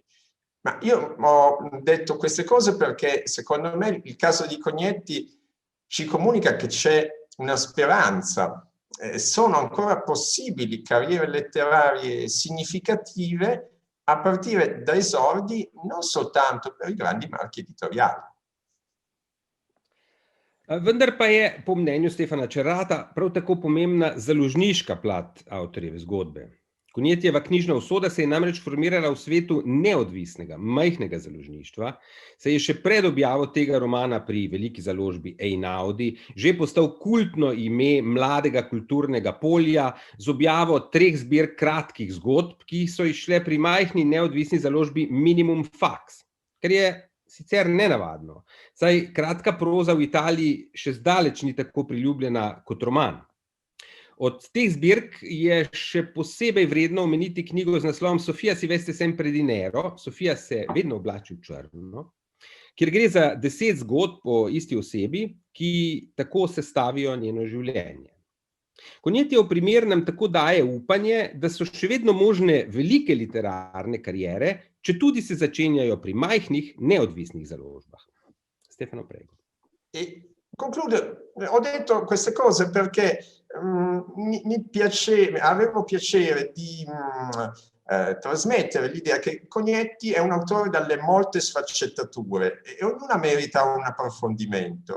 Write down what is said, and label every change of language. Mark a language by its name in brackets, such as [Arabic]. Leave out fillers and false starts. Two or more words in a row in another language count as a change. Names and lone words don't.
[Italian] Ma io ho detto queste cose perché secondo me il caso di Cognetti ci comunica che c'è una speranza. Sono ancora possibili carriere letterarie significative a partire da esordi non soltanto per i grandi marchi editoriali. [Slovenian] Vendar pa je, po mnenju Stefana Čerata, prav tako pomembna založniška plat avtorjeve zgodbe. Cognettijeva knjižna usoda se je namreč formirala v svetu neodvisnega, majhnega založništva, se je še pred objavo tega romana pri veliki založbi Einaudi že postal kultno ime mladega kulturnega polja z objavo 3 zbirk kratkih zgodb, ki so izšle pri majhni neodvisni založbi Minimum Fax, kar je sicer nenavadno, saj kratka proza v Italiji še zdaleč ni tako priljubljena kot roman. Od teh zbirk je še posebej vredno omeniti knjigo z naslovom Sofia si veste sempre dinero, Sofia se vedno oblači v črno, kjer gre za 10 zgodb o isti osebi, ki tako sestavijo njeno življenje. Cognetti v primernem tako daje upanje, da so še vedno možne velike literarne kariere, četudi se začenjajo pri majhnih, neodvisnih založbah. [Italian] Stefano, prego. E concludo, ho detto queste cose perché avevo piacere di trasmettere l'idea che Cognetti è un autore dalle molte sfaccettature e ognuna merita un approfondimento.